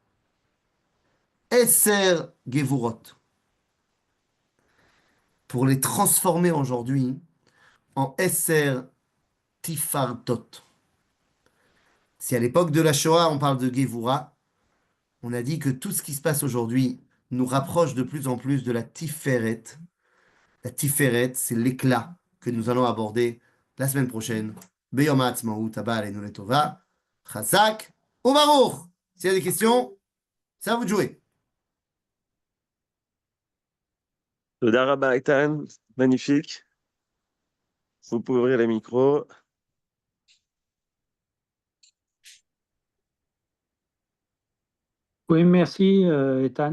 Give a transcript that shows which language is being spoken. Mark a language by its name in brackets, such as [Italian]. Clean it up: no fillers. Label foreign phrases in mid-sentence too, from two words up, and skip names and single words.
[Hebrew] עשר גבורות, [French] pour les transformer aujourd'hui en [Hebrew] עשר תפארות. [French] Si à l'époque de la Shoah, on parle de Gevura, on a dit que tout ce qui se passe aujourd'hui nous rapproche de plus en plus de la Tiferet. La Tiferet, c'est l'éclat que nous allons aborder la semaine prochaine. [Hebrew] ביום העצמאות הבא עלינו לטובה חזק וברוך. [French] S'il y a des questions, c'est à vous de jouer. [Hebrew] תודה רבה Eitan, [French] magnifique. Vous pouvez ouvrir les micros. Oui, merci, Ethan.